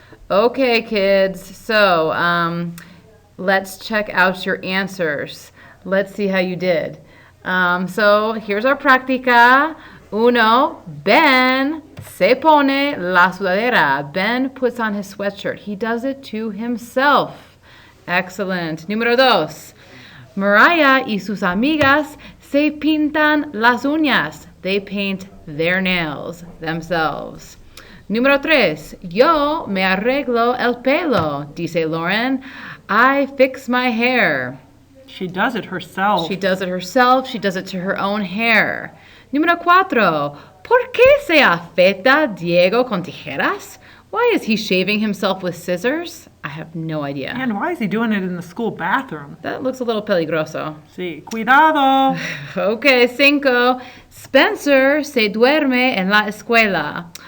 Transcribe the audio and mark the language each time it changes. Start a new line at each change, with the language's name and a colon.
English: Okay, kids, so let's check out your answers. Let's see how you did. So here's our practica.
Spanish: Uno, Ben se pone la sudadera.
English: Ben puts on his sweatshirt. He does it to himself. Excellent. Número 2.
Spanish: Mariah y sus amigas se pintan las uñas.
English: They paint their nails themselves.
Spanish: Número 3. Yo me arreglo el pelo, dice Lauren.
English: I fix my hair. She does it herself. She does it herself. She does it to her own hair.
Spanish: Número 4. ¿Por qué se afeita Diego con tijeras?
English: Why is he shaving himself with scissors? I have no idea. And why is he doing it in the school bathroom? That looks a little peligroso.
Spanish: Sí, cuidado.
English: Okay, 5.
Spanish: Spencer se duerme en la escuela.